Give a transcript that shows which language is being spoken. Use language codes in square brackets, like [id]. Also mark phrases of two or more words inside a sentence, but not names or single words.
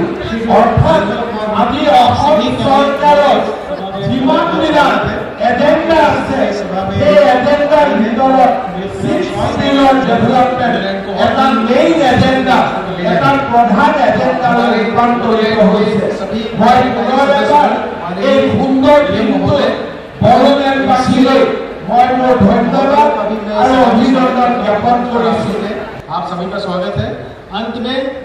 [as] অৰ্থাৎ আমি অসম চৰকাৰৰ যিমানবিলাক এজেণ্ডা আছে সেই এজেণ্ডাৰ ভিতৰত 6 শিডিউলৰ ডেভেলপমেণ্ট এটা মেইন এজেণ্ডা, এটা প্ৰধান এজেণ্ডালৈ ৰূপান্তৰিত হৈছে। মই পুনৰ এবাৰ এই সুন্দৰ দিনটো বড়োলেণ্ডবাসীলৈ [hi] मैं मोर धन्यवाद और अभिनंदन ज्ञापन करूँ। आप सभी का स्वागत है। अंत में